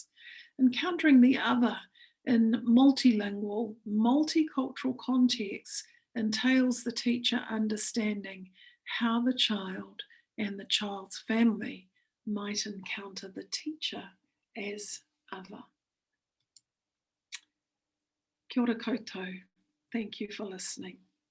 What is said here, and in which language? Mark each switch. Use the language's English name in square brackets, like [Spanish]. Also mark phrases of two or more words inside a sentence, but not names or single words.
[English] Encountering the other in multilingual, multicultural contexts entails the teacher understanding how the child and the child's family might encounter the teacher as other. [Māori] Kia ora koutou. [English] Thank you for listening.